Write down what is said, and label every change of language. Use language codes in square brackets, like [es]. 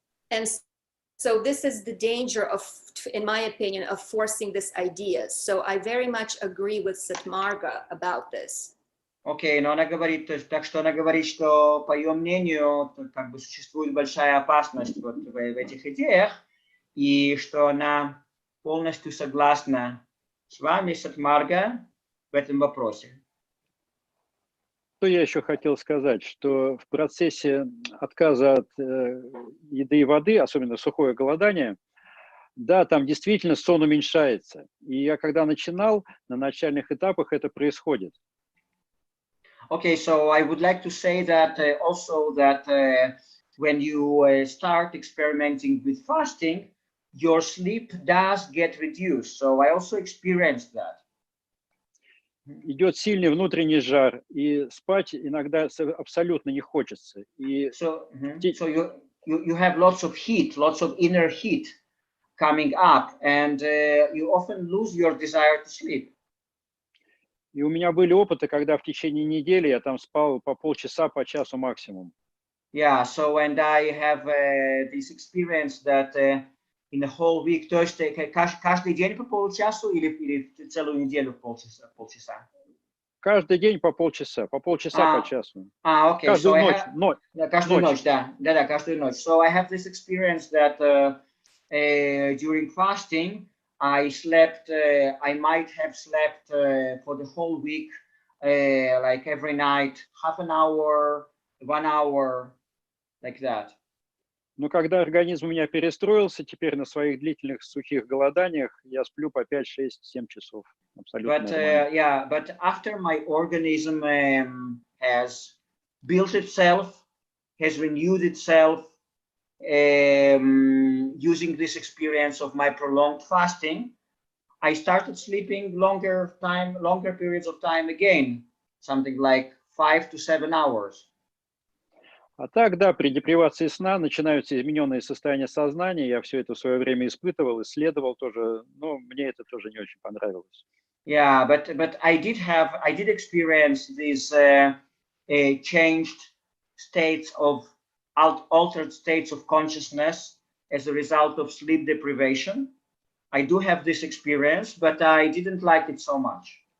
[en] And so this is the danger of, in my opinion, of forcing this idea. So I very much agree with Sat Marga about this. [ru] Окей, но она говорит, так что она говорит, что по ее мнению, как бы существует большая опасность вот в этих идеях, и что она полностью согласна с вами, Сат Марга, в этом вопросе. Что я еще хотел сказать, что в процессе отказа от еды и воды, особенно сухое голодание, да, там действительно сон уменьшается. И я когда начинал, на начальных этапах это происходит. [en] Okay, so I would like to say that also that when you start experimenting with fasting, your sleep does get reduced. So I also experienced that. [ru] Идет сильный внутренний жар, и спать иногда абсолютно не хочется. И [en] so you have lots of heat, lots of inner heat coming up, and you often lose your desire to sleep. [ru] И у меня были опыты, когда в течение недели я там спал по полчаса, по часу максимум. [en] Yeah, so and I have this experience that in a whole week, [ru] то есть каждый день по полчасу или целую неделю полчаса? Каждый день по полчаса, по часу. [en] Okay. [ru] Каждую ночь. Каждую ночь, да, каждую ночь. [en] So I have this experience that during fasting, I slept, I might have slept for the whole week, like every night, half an hour, 1 hour, like that. [ru] Но когда организм у меня перестроился, теперь на своих длительных сухих голоданиях я сплю по 5, 6, 7 часов. Абсолютно нормально. [en] But after my organism has built itself, has renewed itself, using this experience of my prolonged fasting, I started sleeping longer periods of time again, something like 5 to 7 hours. [ru] А так, да, при депривации сна начинаются измененные состояния сознания. Я все это в свое время испытывал, исследовал тоже, но мне это тоже не очень понравилось. [en] Yeah, but I did experience these changed states of altered states of consciousness as a result of sleep deprivation. I do have this experience, but I didn't like it so much.